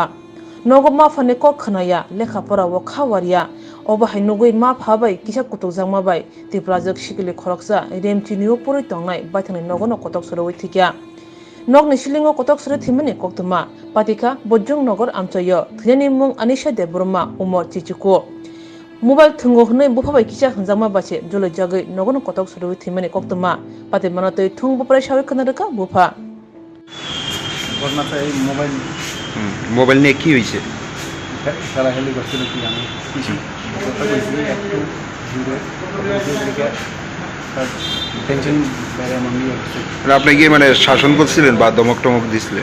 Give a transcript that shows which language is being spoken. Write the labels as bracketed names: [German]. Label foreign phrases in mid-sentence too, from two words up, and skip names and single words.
[Kok Borok] nogo ma phane ko khnaya lekha pora bo khawariya oba hainugui ma phabai kisa kutuk jangma bai ti project sikili khoroksa remti niu puri tongnai baithani nogono kotok soroi thikya nogni silingo kotok sore thimani koktuma patika bojjong nogor amchayo thini mung anisha debroma umor chichuko mobile thungo hnei buphabai kisa hanjama bache jolo jagai nogono kotok soroi thimani koktuma pati manatoi thung buprai sawi khnarika bufa [Bangla] ঘটনাটা এই মোবাইল নিয়ে কি হয়েছে? খেলাখেলি করছিল কি আমি কিছু কথা বলছি একটু দূরে থেকে টেনশন বাইরে আমার নিয়ে হচ্ছে আপনি গিয়ে মানে শাসন করছিলেন বা দমক টমক দিছিলেন?